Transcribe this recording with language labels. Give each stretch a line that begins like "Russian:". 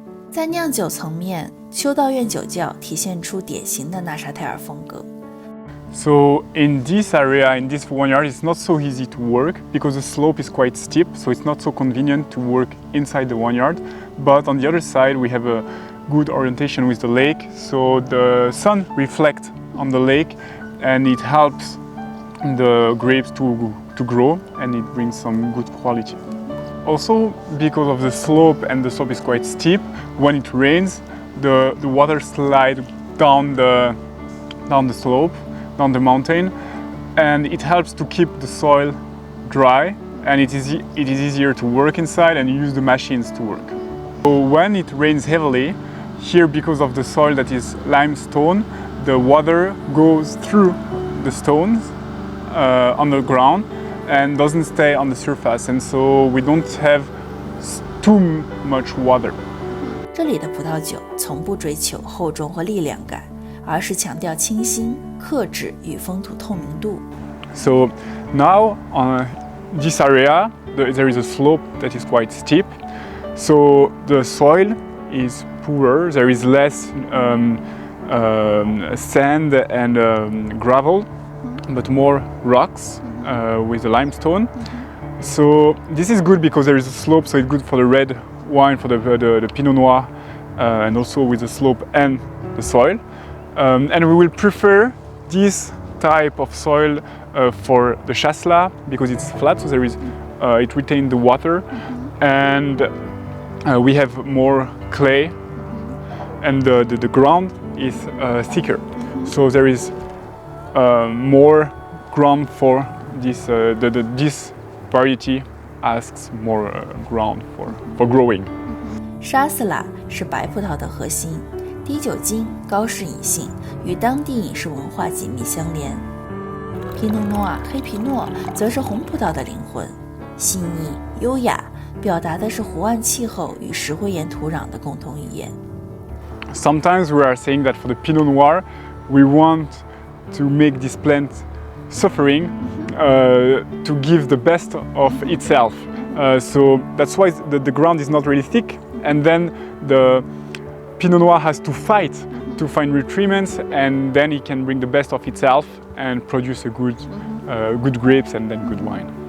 Chinese: 在酿酒层面，修道院酒窖体现出典型的纳沙泰尔风格。
English: So in this area, in this vineyard, it's not so easy to work because the slope is quite steep, so it's not so convenient to work inside the vineyard. But on the other side, we have a good orientation with the lake, so the sun reflects on the lake and it helps the grapes to grow and it brings some good quality. Also, because of the slope and the slope is quite steep, when it rains, the water slides down the slope, down the mountain, and it helps to keep the soil dry, and it is easier to work inside and use the machines to work. So when it rains heavily, here because of the soil that is limestone, the water goes through the stones on the ground, and doesn't stay on the surface, and so we don't have too much water.
Chinese: 这里的葡萄酒从不追求厚重或力量感，而是强调清新、克制与风土透明度。
English: So now on this area, there is a slope that is quite steep. So the soil is poorer. There is less sand and gravel, but more rocks with the limestone. So this is good because there is a slope, so it's good for the red wine, for the Pinot Noir, and also with the slope and the soil. And we will prefer this type of soil for the Chasselas because it's flat, so it retains the water, and we have more clay, and the ground is thicker, so there is more ground for this. This variety asks more ground for growing.
Chinese: 沙斯拉是白葡萄的核心，低酒精、高适饮性，与当地饮食文化紧密相连。皮诺诺瓦黑皮诺则是红葡萄的灵魂，细腻优雅，表达的是湖岸气候与石灰岩土壤的共同语言。
English: Sometimes we are saying that for the Pinot Noir, we want to make this plant suffering to give the best of itself. So that's why the ground is not really thick, and then the Pinot Noir has to fight to find nutrients, and then it can bring the best of itself and produce a good grapes and then good wine.